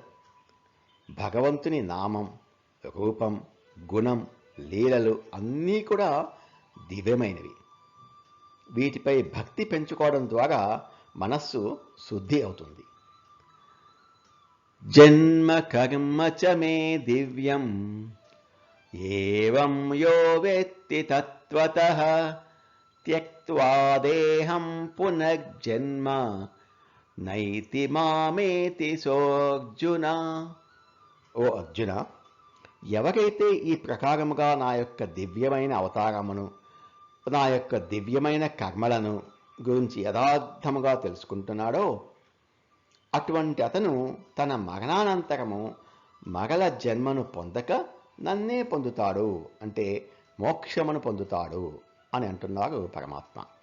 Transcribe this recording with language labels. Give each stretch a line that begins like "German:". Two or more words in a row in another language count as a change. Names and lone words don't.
Telugu: భగవంతుని నామం, రూపం, గుణం, లీలలు అన్నీ కూడా దివ్యమైనవి. వీటిపై భక్తి పెంచుకోవడం ద్వారా మనస్సు శుద్ధి అవుతుంది.
Sanskrit: జన్మ కర్మ చ మే దివ్యం ఏవం యో వేత్తి తత్వతః త్యక్త్వా దేహం పునర్జన్మ నైతి మామేతి సోర్జున.
Telugu: ఓ అర్జున, ఎవరైతే ఈ ప్రకారముగా నా యొక్క దివ్యమైన అవతారమును, నా యొక్క దివ్యమైన కర్మలను గురించి యథార్థముగా తెలుసుకుంటున్నాడో అటువంటి అతను తన మరణానంతరము మరల జన్మను పొందక నన్నే పొందుతాడు, అంటే మోక్షమును పొందుతాడు అని అంటున్నారు పరమాత్మ.